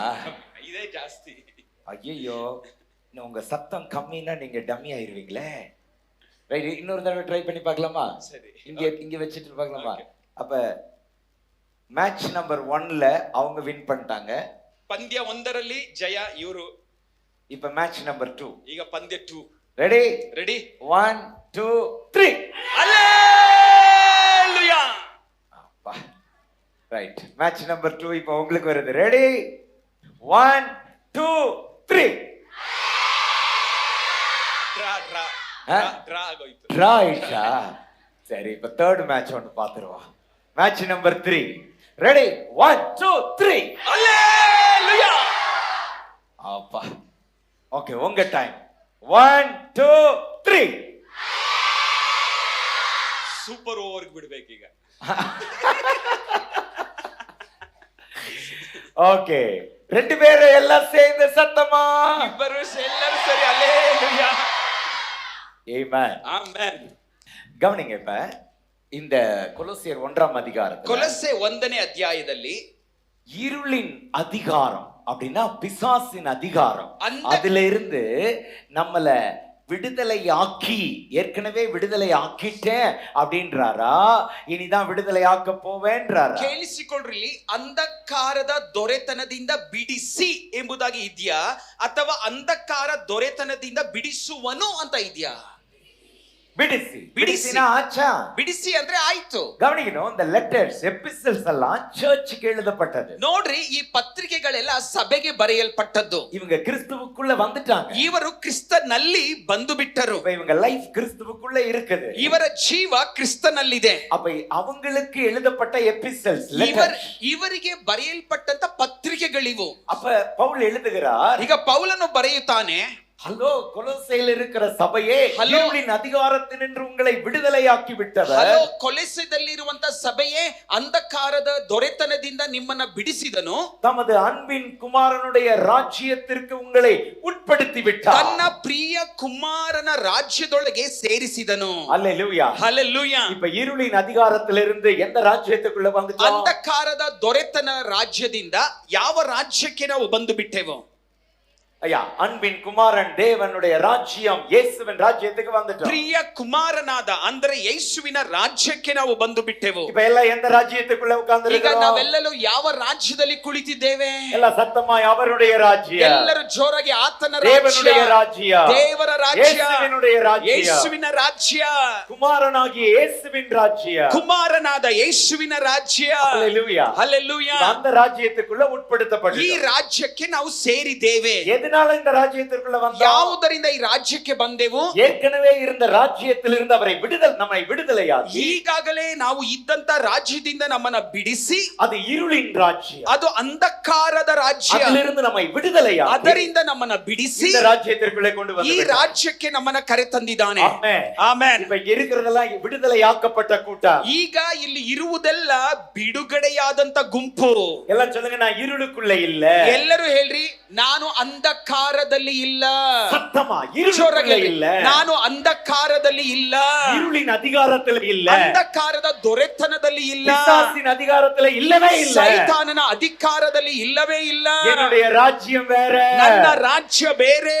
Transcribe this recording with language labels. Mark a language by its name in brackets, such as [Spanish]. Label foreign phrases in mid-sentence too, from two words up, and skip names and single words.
[Tamil] இதே ஜாஸ்தி. ஐயோ, உங்க சத்தம் கம்மினா நீங்க டம்மி ஆயிருவீங்களே. ரைட், இன்னொரு தடவை ட்ரை பண்ணி பார்க்கலாமா? சரி, இங்க வச்சிட்டு பார்க்கலாமா? அப்ப [English] match number [Tamil] 1ல அவங்க வின் பண்ணிட்டாங்க. [Kannada] ಪಂದ್ಯ 1ರಲ್ಲಿ ಜಯ ಇವರು. [Tamil] இப்ப [English] match number [Tamil] 2. [Kannada] ಈಗ ಪಂದ್ಯ 2. [Tamil] ரெடி? [Kannada] ರೆಡಿ? [Tamil] 1 2 3. ஹல்லேலூயா. அப்பா. ரைட், [English] match number [Tamil] 2 இப்போ உங்களுக்கு வருது. ரெடி? 1 2 3. [Kannada] ಡ್ರಾ ಆಗೋಯ್ತು. [Tamil] ட்ரா ஆயிடுச்சா? சரி, இப்ப [English] third match [Tamil] ஒன்னு பாத்துருவோம். [English] match number [Tamil] 3. ரெடி? 1 2 3. ஹல்லேலூயா. அப்பா. ஓகே, உங்க டைம். 1 2 3. [Kannada] ಅವ್ರಿಗೆ ಬಿಡ್ಬೇಕೀಗ. [Tamil] ஓகே, ரெண்டு பேரும் எல்லாம் சேர்ந்து சத்தமா [Kannada] ಇಬ್ಬರು ಎಲ್ಲರೂ ಸರಿ அல்லேலூயா. [Tamil] ஆமென். [Kannada] ಆಮೆನ್. [Tamil] கவனிங்க, இப்ப இந்த கொலோசியர் 1ஆம் அதிகாரத்துல [Kannada] ಕೊಲೊಸ್ಸೆ 1ನೇ ಅಧ್ಯಾಯದಲ್ಲಿ [Tamil] இருளின் அதிகாரம் அப்படின்னா பிசாசின் அதிகாரம், அதுல இருந்து நம்மள விடுதலை ஆக்கி, ஏற்கனவே விடுதலை ஆக்கிட்டேன் அப்படின்றாரா, இனிதான் விடுதலை ஆக்க போவேன்றாரா? [Kannada] ಕೇಳಿಸಿಕೊಳ್ಳ್ರಿ, ಅಂಧಕಾರದ ದೊರೆತನದಿಂದ ಬಿಡಿಸಿ ಎಂಬುದಾಗಿ ಇದೆಯಾ ಅಥವಾ ಅಂಧಕಾರ ದೊರೆತನದಿಂದ ಬಿಡಿಸುವನು ಅಂತ ಇದೆಯಾ? ಬಿಡಿಸಿ. ಬಿಡಿಸಿ [Tamil] ஆச்சா? [Kannada] ಬಿಡಿಸಿ ಅಂದ್ರೆ ಆಯ್ತು. [Tamil] கவனிக்கணும், இந்த [English] letters epistles [Tamil] எல்லாம் சர்ச்சுக்கு எழுதப்பட்டது. [Kannada] ನೋಡ್ರಿ, ಈ ಪತ್ರಿಕೆಗಳೆಲ್ಲ ಸಭೆಗೆ ಬರೆಯಲ್ಪಟ್ಟದ್ದು. [Tamil] இவங்க கிறிஸ்துவுக்குள்ள வந்துட்டாங்க. [Kannada] ಇವರು ಕ್ರಿಸ್ತನಲ್ಲಿ ಬಂದು ಬಿಟ್ಟರು. [Tamil] இவங்க லைஃப் கிறிஸ்துவுக்குள்ள இருக்குது. [Kannada] ಇವರ ಜೀವ ಕ್ರಿಸ್ತನಲ್ಲಿದೆ. [Tamil] அப்ப அவங்களுக்கு எழுதப்பட்ட [English] epistles, letters, [Kannada] ಇವರಿಗೆ ಬರೆಯಲ್ಪಟ್ಟಂತ ಪತ್ರಿಕೆಗಳಿವು. [Tamil] அப்ப பவுல் எழுதுகிறார், [Kannada] ಈಗ ಪೌಲನು ಬರೆಯುತ್ತಾನೆ, [Tamil] ஹலோ கொலோசையில் இருக்கிற சபையே, இருளின் அதிகாரத்தினின்று உங்களை விடுதலையாக்கி விட்டவர். [Kannada] ಹಲೋ, ಕೊಲೊಸ್ಸೆಯಲ್ಲಿರುವಂತ ಸಭೆಯೇ, ಅಂಧಕಾರದ ದೊರೆತನದಿಂದ ನಿಮ್ಮನ್ನ ಬಿಡಿಸಿದನು, [Tamil] தமது அன்பின் குமாரனுடைய ராஜ்யத்திற்கு உங்களை உட்படுத்தி விட்டார். [Kannada] ತನ್ನ ಪ್ರಿಯ ಕುಮಾರನ ರಾಜ್ಯದೊಳಗೆ ಸೇರಿಸಿದನು. [Tamil] அல்லேலூயா, [Kannada] ಹಲ್ಲೆಲೂಯಾ. [Tamil] இப்ப இருளின் அதிகாரத்திலிருந்து எந்த ராஜ்யத்துக்குள்ள வந்துட்டோம்? [Kannada] ಅಂಧಕಾರದ ದೊರೆತನ ರಾಜ್ಯದಿಂದ ಯಾವ ರಾಜ್ಯಕ್ಕೆ ನಾವು ಬಂದು ಬಿಟ್ಟೆವು? [Tamil] ஐயா, அன்பின் குமாரன் தேவனுடைய ராஜ்யம், இயேசுவின் ராஜ்யத்துக்கு வந்துட்டோம். [Kannada] ಪ್ರಿಯ ಕುಮಾರನಾದ ಅಂದ್ರೆ ಯೇಸುವಿನ ರಾಜ್ಯಕ್ಕೆ ನಾವು ಬಂದು ಬಿಟ್ಟೆವು. [Tamil] இப்ப எல்லாம் எந்த ராஜ்யத்துக்குள்ள [Kannada] ಈಗ [Tamil] உட்கார்ந்திருக்கிறோம்? [Kannada] ನಾವೆಲ್ಲರೂ ಯಾವ ರಾಜ್ಯದಲ್ಲಿ ಕುಳಿತಿದ್ದೇವೆ? [Tamil] எல்லாம் சத்தமாய் அவருடைய ராஜ்யம், [Kannada] ಎಲ್ಲರೂ ಜೋರಾಗಿ ಆತನ [Tamil] தேவனுடைய [Kannada] ರಾಜ್ಯ, [Tamil] ராஜ்யம், [Kannada] ದೇವರ ರಾಜ್ಯ, [Tamil] இயேசுவினுடைய ராஜ்யம், [Kannada] ಯೇಸುವಿನ ರಾಜ್ಯ, [Tamil] குமாரனாகிய இயேசுவின் ராஜ்யம், [Kannada] ಕುಮಾರನಾದ ಯೇಸುವಿನ ರಾಜ್ಯ. [Tamil] அல்லேலூயா, [Kannada] ಹಲ್ಲೆಲೂಯಾ. [Tamil] அந்த ராஜ்யத்துக்குள்ள [Kannada] ಈ [Tamil] உட்படுத்தப்பட்டோம். [Kannada] ರಾಜ್ಯಕ್ಕೆ ನಾವು ಸೇರಿದ್ದೇವೆ. [Tamil] எதனால இந்த ராஜ்யத்திற்குள்ள வந்தோம்? [Kannada] ಯಾವುದರಿಂದ ಈ ರಾಜ್ಯಕ್ಕೆ ಬಂದೆವು? [Tamil] ஏற்கனவே இருந்த ராஜ்யத்திலிருந்து அவரை நம்மை விடுதலையாக்கி, [Kannada] ಈಗಾಗಲೇ ನಾವು ಇದ್ದಂತ ರಾಜ್ಯದಿಂದ ನಮ್ಮನ್ನ ಬಿಡಿಸಿ, [Tamil] அது இருளின் ராஜ்யம், [Kannada] ಅದು ಅಂಧಕಾರದ ರಾಜ್ಯ, [Tamil] அதிலிருந்து நம்மை விடுதலையாக்கி [Kannada] ಅದರಿಂದ ನಮ್ಮನ್ನ ಬಿಡಿಸಿ [Tamil] இந்த ராஜ்யத்திற்குள்ளே கொண்டு [Kannada] ಈ [Tamil] வந்து [Kannada] ರಾಜ್ಯಕ್ಕೆ ನಮ್ಮನ್ನ ಕರೆತಂದಿದ್ದಾನೆ. [Tamil] ஆமென். [Kannada] ಆಮೆನ್. [Tamil] இப்ப இங்க இருக்கிறதெல்லாம் விடுதலையாக்கப்பட்ட கூட்டம். [Kannada] ಈಗ ಇಲ್ಲಿ ಇರುವುದೆಲ್ಲ ಬಿಡುಗಡೆಯಾದಂತ ಗುಂಪು. [Tamil] எல்லாம் சொல்லுங்க, நான் இருளுக்குள்ள இல்ல. [Kannada] ಎಲ್ಲರೂ ಹೇಳ್ರಿ, ನಾನು ಅಂಧಕಾರದಲ್ಲಿ ಇಲ್ಲ. [Tamil] சத்தமா, இருளுக்குள்ள இல்ல. [Kannada] ನಾನು ಅಂಧಕಾರದಲ್ಲಿ ಇಲ್ಲ. [Tamil] இருளின் அதிகாரத்துல இல்ல. [Kannada] ಅಂಧಕಾರದ ದೊರೆತನದಲ್ಲಿ ಇಲ್ಲ. [Tamil] பிசாசின் அதிகாரத்துல இல்லவே இல்ல. [Kannada] ಸೈತಾನನ ಅಧಿಕಾರದಲ್ಲಿ ಇಲ್ಲವೇ ಇಲ್ಲ. [Tamil] என்னுடைய ராஜ்யம் வேற. [Kannada] ನನ್ನ ರಾಜ್ಯ ಬೇರೆ.